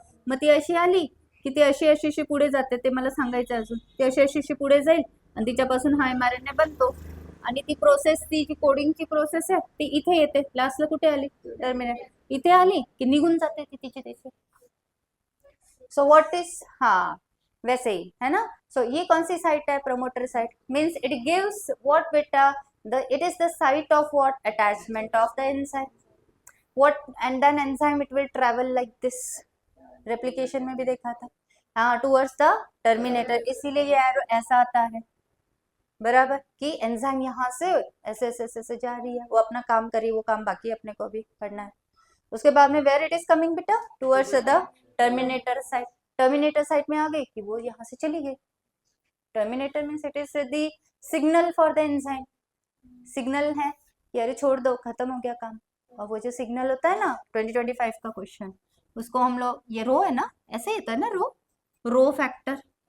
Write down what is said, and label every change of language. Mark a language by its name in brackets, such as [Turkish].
[Marathi] मग ती अशी आली की ती अशी अशी पुढे जाते, ते मला सांगायचं अजून, ती अशी अशी पुढे जाईल आणि तिच्यापासून हा एमआरएनए बनतो, आणि ती प्रोसेस, ती जी कोडिंगची प्रोसेस आहे ती इथे येते, लास्टला कुठे आली टर्मिनेट, इथे आली की निघून जाते ती तिची तिथे। [English] so what is, [Hindi] हाँ वैसे ही है ना। सो ये कौन सी साइट है promoter site, [English] means it gives what [Hindi] बेटा, [English] it is the site of what attachment of the enzyme, what and then enzyme it will travel like this, [Hindi] replication में भी देखा था हाँ [English] towards the terminator, [Hindi] इसीलिए ये एरो ऐसा आता है बराबर, कि एंजाइम यहाँ से ऐसे ऐसे ऐसे जा रही है, वो अपना काम करी, वो काम बाकी अपने को भी करना है। उसके बाद में [English] where it is coming [Hindi] बेटा [English] towards the terminator site, [Hindi] terminator site में आ गई कि वो यहाँ से चली गई। [English] terminator means it is the signal for the enzyme, [Hindi] signal है कि अरे छोड़ दो खत्म हो गया काम। और वो जो सिग्नल होता है ना 2025 का क्वेश्चन, उसको हम लोग, ये रो है ना, ऐसे ही होता है ना रो फैक्टर।